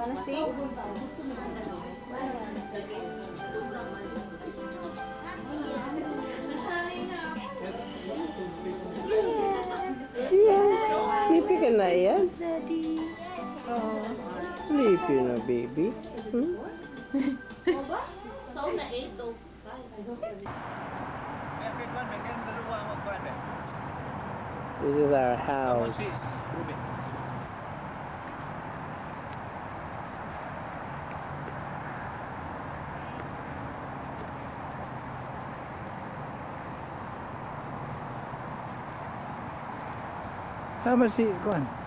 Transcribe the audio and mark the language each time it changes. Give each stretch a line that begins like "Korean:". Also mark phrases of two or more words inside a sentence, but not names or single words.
Filipino: Sleepy ka na yan? Sleepy na, baby.
English: This is our house.
Filipino: Sama si Kuan.